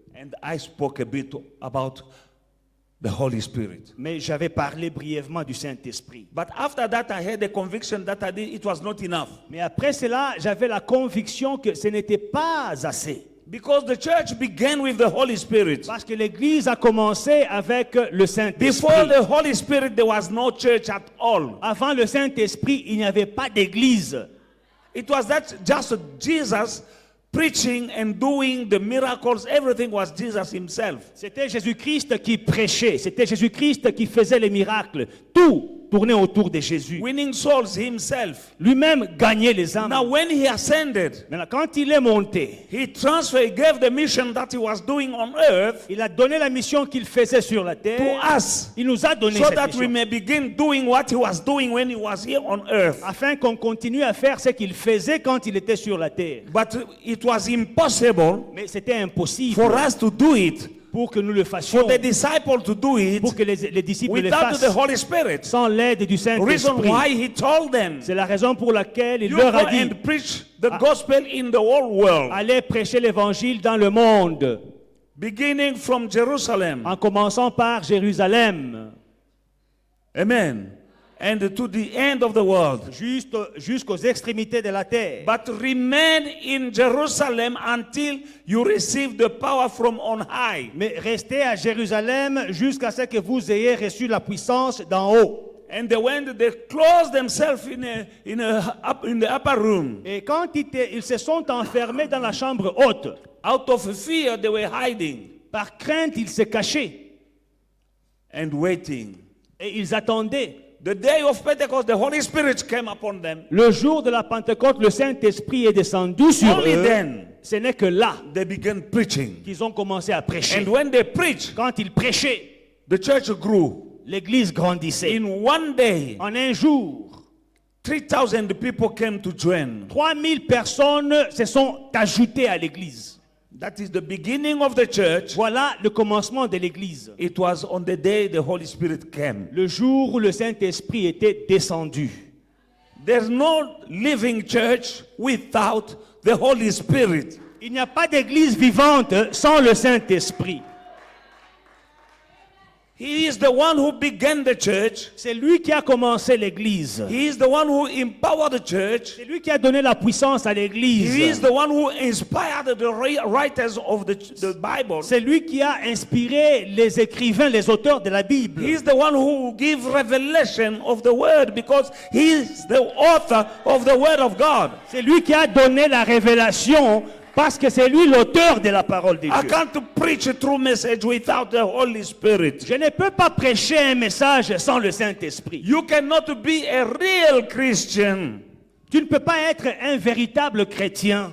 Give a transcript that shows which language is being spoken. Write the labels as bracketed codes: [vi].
[en] And I spoke a bit about the Holy Spirit. [fr] mais j'avais parlé brièvement du Saint-Esprit. [en] But after that, I had the conviction that it was not enough. [fr] Mais après cela, j'avais la conviction que ce n'était pas assez. [en] Because the church began with the Holy Spirit. [fr] Parce que l'Église a commencé avec le Saint-Esprit. [en] Before the Holy Spirit, there was no church at all. [fr] Avant le Saint-Esprit, il n'y avait pas d'Église. [en] It was that just Jesus preaching and doing the miracles. Everything was Jesus himself. [fr] C'était Jésus-Christ qui prêchait. C'était Jésus-Christ qui faisait les miracles. Tout tournait autour de Jésus. [en] Winning souls himself. [fr] Lui-même gagnait les âmes. [en] Now when he ascended, [fr] Maintenant, quand il est monté, [en] he gave the mission that he was doing on earth [fr] il a donné la mission qu'il faisait sur la terre. [en] to us, [fr] Il nous a donné [en] so [fr] cette [en] that we [fr] mission. [en] may begin doing what he was doing when he was here on earth. [fr] Afin qu'on continue à faire ce qu'il faisait quand il était sur la terre. [en] But it was impossible [fr] Mais c'était impossible [en] for us to do it, [fr] pour que nous le fassions, [en] for the disciple to do it, [fr] pour que les disciples le [en] without the [fr] fassent [en] Holy Spirit. [fr] sans l'aide du [en] Reason [fr] Saint-Esprit. [en] why he told them, [fr] C'est la raison pour laquelle il [en] you [fr] leur [en] go [fr] a dit, [en] and preach the gospel in the whole world, [fr] allez prêcher l'évangile dans le monde, [en] beginning from Jerusalem. [fr] en commençant par Jérusalem, [en] Amen. And to the end of the world. [fr] jusqu'aux extrémités de la terre. [en] But remain in Jerusalem until you receive the power from on high. [fr] Mais restez à Jérusalem jusqu'à ce que vous ayez reçu la puissance d'en haut. [en] And they closed themselves in the upper room. [fr] Et quand ils se sont enfermés dans la chambre haute, [en] Out of fear, they were hiding [fr] par crainte, ils se cachaient [en] and waiting. [fr] et ils attendaient. [en] The day of Pentecost, the Holy Spirit came upon them. [fr] Le jour de la Pentecôte, le Saint-Esprit est descendu sur [en] Only [fr] eux. [en] then [fr] Ce n'est que là [en] they began preaching. [fr] qu'ils ont commencé à prêcher. [en] And when they preached, [fr] Quand ils prêchaient, [en] the church grew. [fr] l'Église grandissait. [en] In one day, [fr] En un jour, [en] 3,000 people came to join. [fr] 3000 personnes se sont ajoutées à l'Église. [en] That is the beginning of the church. [fr] Voilà le commencement de l'Église. [en] It was on the day the Holy Spirit came. [fr] Le jour où le Saint-Esprit était descendu. [en] There's no living church without the Holy Spirit. [fr] Il n'y a pas d'église vivante sans le Saint-Esprit. [en] He is the one who began the church. [fr] C'est lui qui a commencé l'Église. [en] He is the one who empowered the church. [fr] C'est lui qui a donné la puissance à [en] He is [fr] l'Église. [en] the one who inspired the writers of the Bible. [fr] C'est lui qui a inspiré les écrivains, les auteurs de la Bible. [en] He is the one who gives revelation of the word because he is the author of the word of God. [fr] C'est lui qui a donné la révélation parce que c'est lui l'auteur de la parole de [en] I [fr] Dieu. [en] can't preach a true message without the Holy Spirit. [fr] Je ne peux pas prêcher un message sans le Saint-Esprit. [en] You cannot be a real Christian [fr] Tu ne peux pas être un véritable chrétien